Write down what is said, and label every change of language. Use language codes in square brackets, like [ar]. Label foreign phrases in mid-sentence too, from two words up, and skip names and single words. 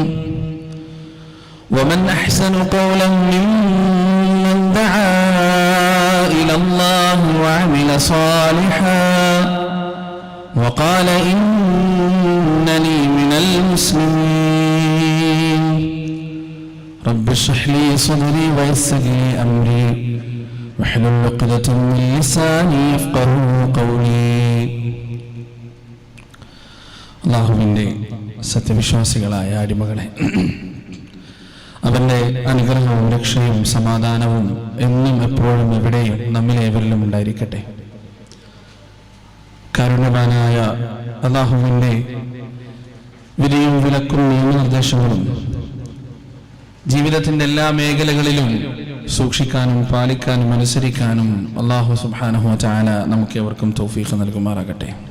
[ar] ومن أحسن قولا ممن دعا إلى الله وعمل صالحا وقال إنني من المسلمين. رب اشرح لي صدري ويسر لي أمري واحلل عقدة من لساني يفقهوا قولي. [ml] അല്ലാഹുവിൻ്റെ സത്യവിശ്വാസികളായ അടിമകളെ, അവൻ്റെ അനുഗ്രഹവും രക്ഷയും സമാധാനവും എന്നും എപ്പോഴും എവിടെയും നമ്മിലേവരിലും ഉണ്ടായിരിക്കട്ടെ. കാരുണ്യവാനായ അല്ലാഹുവിൻ്റെ വിധിയും വിലക്കും നിയമനിർദ്ദേശങ്ങളും ജീവിതത്തിൻ്റെ എല്ലാ മേഖലകളിലും സൂക്ഷിക്കാനും പാലിക്കാനും അനുസരിക്കാനും അല്ലാഹു [ar] سبحانه وتعالى [ml] നമുക്ക് എവർക്കും തൗഫീഖ് നൽകുമാറാകട്ടെ.